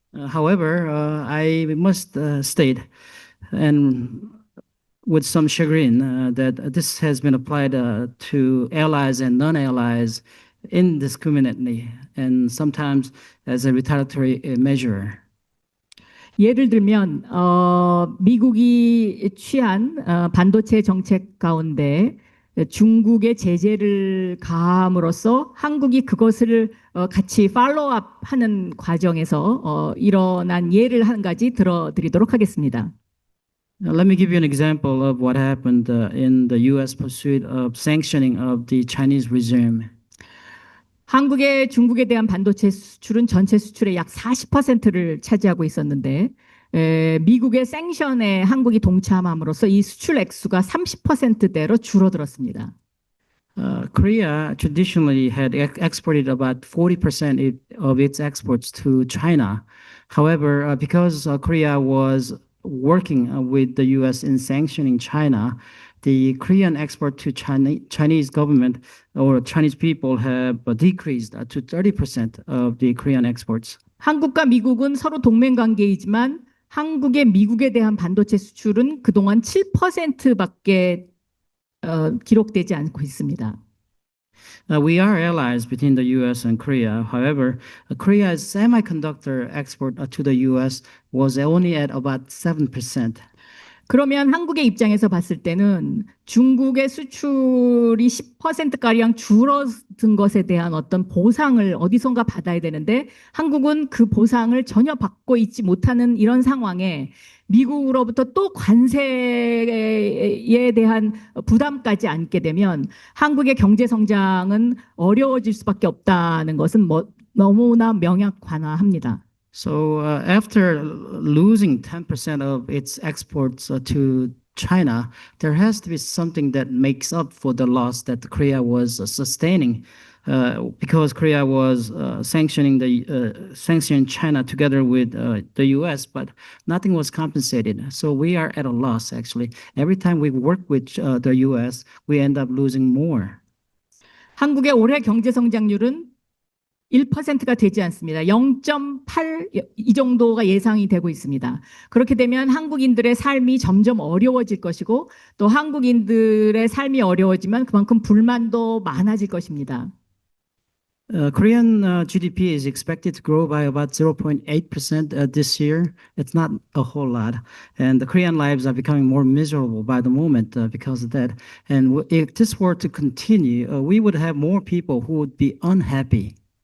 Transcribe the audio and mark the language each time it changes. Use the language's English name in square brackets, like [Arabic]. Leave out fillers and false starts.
[English] However, I must state, and with some chagrin, that this has been applied to allies and non-allies indiscriminately and sometimes as a retaliatory measure. [Korean] 예를 들면 미국이 취한 반도체 정책 가운데 중국의 제재를 가함으로써 한국이 그것을 같이 팔로우업하는 과정에서 일어난 예를 한 가지 들어드리도록 하겠습니다. [English] Now, let me give you an example of what happened in the U.S. pursuit of sanctioning of the Chinese regime. [Korean] 한국의 중국에 대한 반도체 수출은 전체 수출의 약 40%를 차지하고 있었는데 미국의 생션에 한국이 동참함으로써 이 수출 액수가 30%대로 줄어들었습니다. [English] Korea traditionally had exported about 40% of its exports to China. However, because Korea was working with the U.S. in sanctioning China, the Korean export to Chinese government or Chinese people have decreased to 30% of the Korean exports. [Korean] 한국과 미국은 서로 동맹 관계이지만 한국의 미국에 대한 반도체 수출은 그동안 7%밖에 기록되지 않고 있습니다. [English] We are allies between the U.S. and Korea. However, Korea's semiconductor export to the U.S. was only at about 7%. [Korean] 그러면 한국의 입장에서 봤을 때는 중국의 수출이 10%가량 줄어든 것에 대한 어떤 보상을 어디선가 받아야 되는데 한국은 그 보상을 전혀 받고 있지 못하는 이런 상황에 미국으로부터 또 관세에 대한 부담까지 안게 되면 한국의 경제 성장은 어려워질 수밖에 없다는 것은 너무나 명확합니다. [English] So after losing 10% of its exports to China, there has to be something that makes up for the loss that Korea was sustaining because Korea was sanctioning China together with the U.S., but nothing was compensated. So we are at a loss, actually. Every time we work with the U.S., we end up losing more. [Korean] 한국의 올해 경제 성장률은 1%가 되지 않습니다. 0.8 이 정도가 예상이 되고 있습니다. 그렇게 되면 한국인들의 삶이 점점 어려워질 것이고 또 한국인들의 삶이 어려워지면 그만큼 불만도 많아질 것입니다. [English] Korean GDP is expected to grow by about 0.8% this year. It's not a whole lot. And the Korean lives are becoming more miserable by the moment because of that. And if this were to continue, we would have more people who would be unhappy.